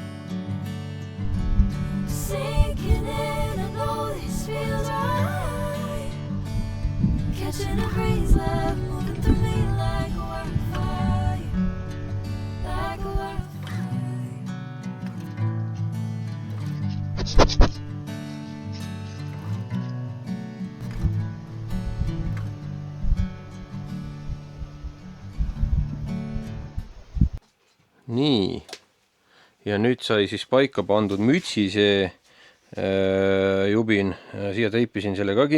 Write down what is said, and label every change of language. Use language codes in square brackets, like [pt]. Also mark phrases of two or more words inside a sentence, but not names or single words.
[en] Sinking in, I know this feels right. Catching a breeze, love moving through me like a wildfire, like a wildfire. [et] Nii, ja nüüd sai siis paika pandud mütsi see jubin, siia teipisin selle ka